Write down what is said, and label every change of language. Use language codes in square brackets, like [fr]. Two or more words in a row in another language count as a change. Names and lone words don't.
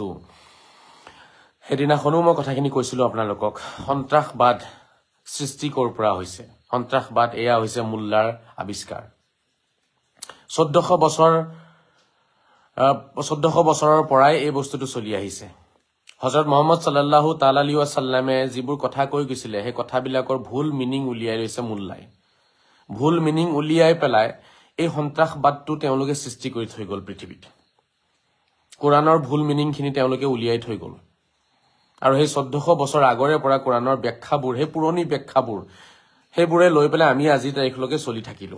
[as] সেইদিনাখনো মই কথাখিনি কৈছিলো আপোনালোকক, সন্ত্ৰাসবাদ সৃষ্টি কৰ পৰা হৈছে? সন্ত্ৰাসবাদ এয়া হৈছে মোল্লাৰ আৱিষ্কাৰ। 1400 বছৰৰ পৰাই এই বস্তুটো চলি আহিছে। হযৰত মুহাম্মদ [ar] صلى الله تعالى عليه وسلم [as] যিবোৰ কথা কৈ গৈছিলে সেই কথাবিলাকৰ ভুল মিনিং উলিয়াই লৈছে মোল্লাই। ভুল মিনিং উলিয়াই পেলাই এই সন্ত্ৰাসবাদটো তেওঁলোকে সৃষ্টি কৰি থৈ গ'ল পৃথিৱীত। কোৰাণৰ ভুল মিনিংখিনি তেওঁলোকে উলিয়াই থৈ গ'ল। আৰু সেই 1400 বছৰ আগৰে পৰা কোৰাণৰ ব্যাখ্যাবোৰ, সেই পুৰণি ব্যাখ্যাবোৰ, সেইবোৰে লৈ পেলাই আমি আজি তাৰিখলৈকে চলি থাকিলো।